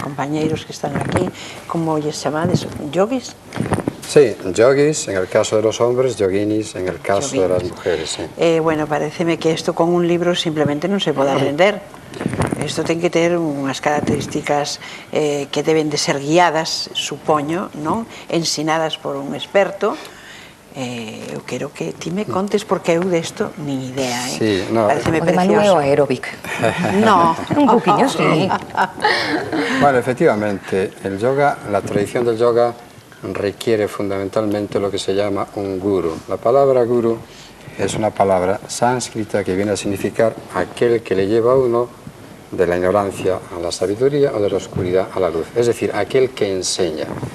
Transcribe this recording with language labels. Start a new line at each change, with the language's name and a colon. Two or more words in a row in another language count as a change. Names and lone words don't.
Galician: compañeiros que están aquí, como lles chamades, yogis?
Spanish: Sí, yogis en el caso de los hombres, yoginis en el caso de las mujeres, sí.
Galician: Bueno, pareceme que isto con un libro simplemente non se pode aprender. Isto ten que ter unhas características que deben de ser guiadas, supoño, non? Ensinadas por un experto. Eu quero que ti me contes, porque eu desto nin idea,
Spanish: Sí, no.
Galician: Pareceme O de Manu é o precioso. aeróbic. No. Un poquinho, sí.
Spanish: Bueno, efectivamente, el yoga, la tradición del yoga requiere fundamentalmente lo que se llama un guru. La palabra guru es una palabra sánscrita que viene a significar aquel que le lleva a uno de la ignorancia a la sabiduría o de la oscuridad a la luz, es decir, aquel que enseña.